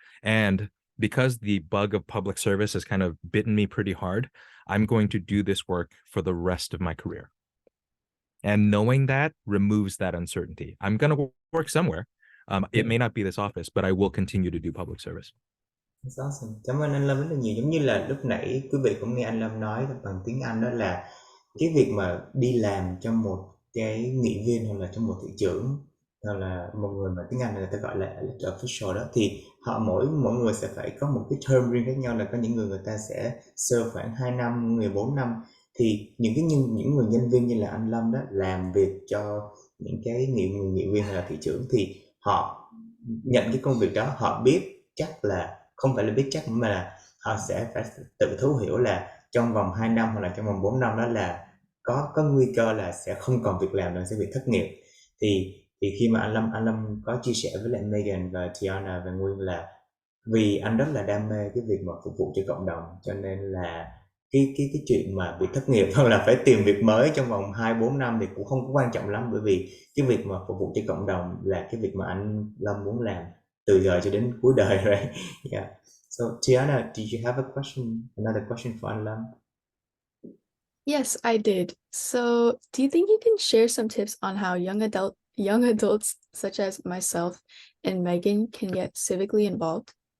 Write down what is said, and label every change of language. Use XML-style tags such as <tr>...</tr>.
<en>And because the bug of public service has kind of bitten me pretty hard, I'm going to do this work for the rest of my career. And knowing that removes that uncertainty. I'm going to work somewhere. It may not be this office, but I will continue to do public service. That's awesome.</en> <vi>Cảm ơn anh Lâm rất là nhiều. Giống như là lúc nãy quý vị cũng nghe anh Lâm nói bằng tiếng Anh, đó là cái việc mà đi làm cho một cái nghị viên hoặc là cho một thị trưởng, hoặc là một người mà tiếng Anh người ta gọi là elected official đó, thì họ mỗi người sẽ phải có một cái term riêng khác nhau. Là có những người ta sẽ serve khoảng 2 năm, người 4 năm. Thì những người nhân viên như là anh Lâm đó, làm việc cho những cái nghị viên hay là thị trưởng, thì họ nhận cái công việc đó, họ biết chắc là không phải là biết chắc, mà là họ sẽ phải tự thấu hiểu là trong vòng 2 năm hoặc là trong vòng 4 năm đó là có nguy cơ là sẽ không còn việc làm, là sẽ bị thất nghiệp. Thì khi mà anh Lâm có chia sẻ với lại Megan và Tiana và Nguyên là vì anh rất là đam mê cái việc mà phục vụ cho cộng đồng, cho nên là cái chuyện mà bị thất nghiệp hoặc là phải tìm việc mới trong vòng 2-4 năm thì cũng không có quan trọng lắm, bởi vì cái việc mà phục vụ cho cộng đồng là cái việc mà anh Lâm muốn làm từ giờ cho đến cuối đời rồi.</vi> <en>Yeah. So Tiana, did you have another question for anh Lâm? Yes, I did. So, do you think you can share some tips on how young adults such as myself and Megan can get civically involved?</en>